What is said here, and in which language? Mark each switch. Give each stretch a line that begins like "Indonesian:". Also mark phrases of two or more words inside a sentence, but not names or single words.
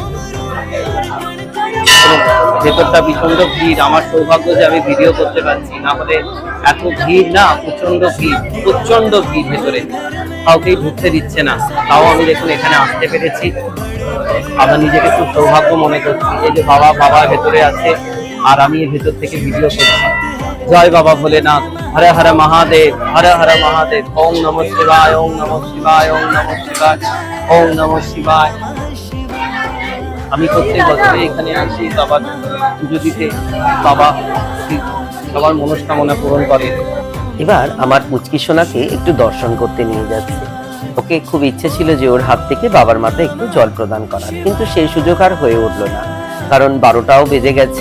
Bangla: ভেতরটা প্রচন্ড ভিড়, আমার সৌভাগ্য যে আমি ভিডিও করতে পারছি, না হলে এত ভিড় না, প্রচন্ড ভিড় ভেতরে, কাউকেই ঢুকতে দিচ্ছে না। তাও আমি দেখুন এখানে আসতে পেরেছি, আমার নিজেকে খুব সৌভাগ্য মনে করছি। এই যে বাবা ভেতরে আছে আর আমি এর ভেতর থেকে ভিডিও করছি। জয় বাবা ভোলেনাথ, হরে হরে মহাদেব, হরে হরে মহাদেব।
Sanskrit: ওম নমঃ শিবায়, ওম নমঃ শিবায়, ওম নমঃ শিবায়, ওম নমঃ শিবায়।
Bangla: আমি প্রত্যেক বছরে এখানে আসি বাবার পুজো দিতে, বাবা সবার মনস্কামনা পূরণ করে। এবার আমার পুচকি সোনাকে একটু দর্শন করতে নিয়ে যাচ্ছে। ওকে খুব ইচ্ছে ছিল যে ওর হাত থেকে বাবার মাথায় একটু জল প্রদান করার, কিন্তু সেই সুযোগ আর হয়ে উঠলো না, কারণ 12টাও বেজে গেছে।